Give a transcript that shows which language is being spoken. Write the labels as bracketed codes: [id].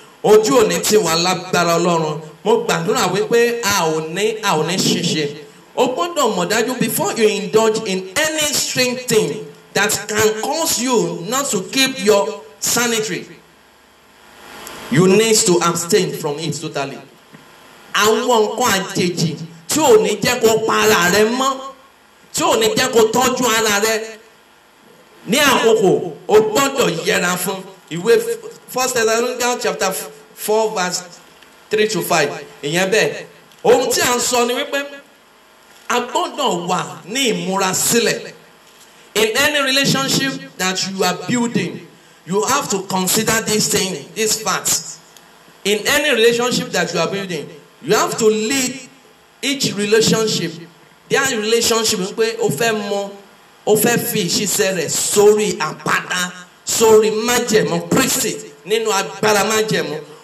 [yo] Ojú òní tí wà lágbára Ọlọ́run mo gbàdúrà wípé a ò ní ṣiṣẹ́. O gbọ́dọ̀ mọ̀ dájú [en] before you indulge in any strange thing that can cause you not to keep your sanity, you need to abstain from it totally. [yo] Àwọn nǹkan àjèjì tí ò ní jẹ́ kó pa ara rẹ mọ́ tí ò ní jẹ́ kó tọ́jú ara rẹ ní àkókò o gbọ́dọ̀ yẹra fún. Ìwé 1 Thessalonians chapter 4 verse 3 to 5 ìyẹn bẹ́ẹ̀ ohun tí a ń sọ ni wípé a gbọ́dọ̀ wà ní ìmúrasílẹ̀. [en] In any relationship that you are building you have to consider this thing, this fact. In any relationship that you are building you have to lead each relationship. That relationship [yo] pé o fẹ́ mọ o fẹ́ fi ìṣiṣẹ́ rẹ̀ sórí àpáta sórí májẹ̀mú Kristi nínú agbára májẹ̀mú.